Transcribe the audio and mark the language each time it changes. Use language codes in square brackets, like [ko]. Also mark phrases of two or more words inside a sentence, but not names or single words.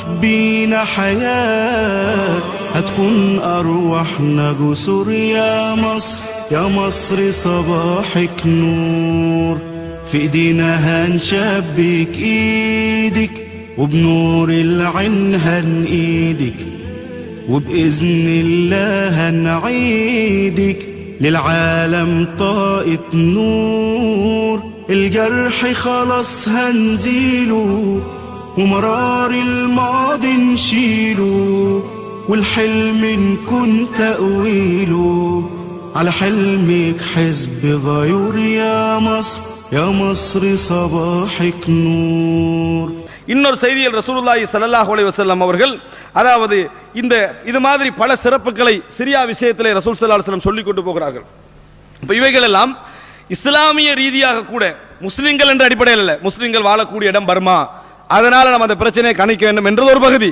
[ar] بينا حياة هتكون أرواحنا جسور يا مصر يا مصر صباحك نور في ايدينا هنشبك ايدك وبنور العين هنقيدك وبإذن الله هنعيدك للعالم طاقة نور الجرح خلاص هنزيله ومرار الماضي نشيله والحلم نكون تأويله على حلمك حزب غيور يا مصر يا مصر صباحك نور. [ta] இன்னொரு செய்தியில் [ar] رسول الله صلى الله عليه وسلم [ta] அவர்கள் அதாவது இது மாதிரி பல சிறப்புகளை சிரியா விஷயத்திலே [ar] رسول صلى الله عليه وسلم [ta] சொல்லிக் கொண்டு போகிறார்கள். இப்ப இவைகள் எல்லாம் இஸ்லாமிய ரீதியாக கூட முஸ்லிம்கள் என்ற அடிப்படையில் அல்ல, முஸ்லிம்கள் வாழக்கூடிய இடம் பர்மா, அதனால நம்ம அந்த பிரச்சனையை கணிக்க வேண்டும் என்றது ஒரு பகுதி.